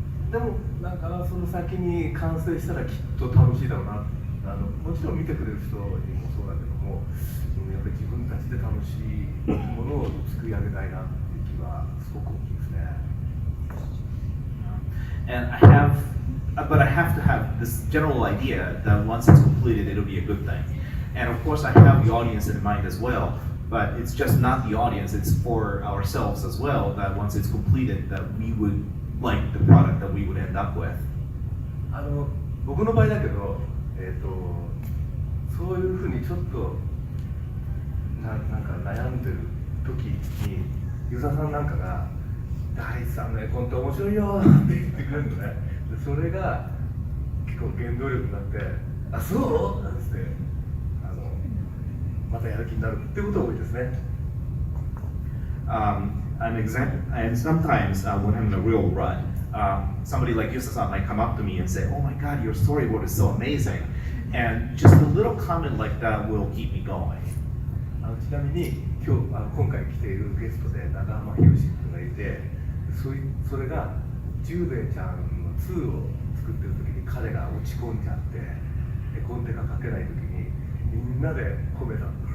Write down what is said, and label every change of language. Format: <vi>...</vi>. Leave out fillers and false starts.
<ja>でもなんかその先に完成したらきっと楽しいだろうな。もちろん見てくれる人にもそうだけども、やっぱり自分たちで楽しいものを作り上げたいなっていう気はすごく大きいですね。</ja> <en>And but I have to have this general idea that once it's completed, it'll be a good thing. And of course, I have the audience in mind as well. But it's just not the audience; it's for ourselves as well. That once it's completed, that we would like the product that we would end up with.</en> <ja>僕の場合だけど、そういうふうにちょっとなんか悩んでる時にユーザーさんなんかが「大地さんの絵コンって面白いよ」って言ってくれるのね。でそれが結構原動力になって「あ、そう?」なんつってまたやる気になるってことが多いですね。</ja> <en>An example, and sometimes when I'm in a real rut, somebody like Yusa-san might come up to me and say, "Oh my God, your storyboard is so amazing," and just a little comment like that will keep me going.</en> <ja>ちなみに今回来ているゲストで長浜博士君がいて、それが十兵衛ちゃんの2を作ってる時に彼が落ち込んじゃって絵コンテが描けない時にみんなで褒めた。</ja>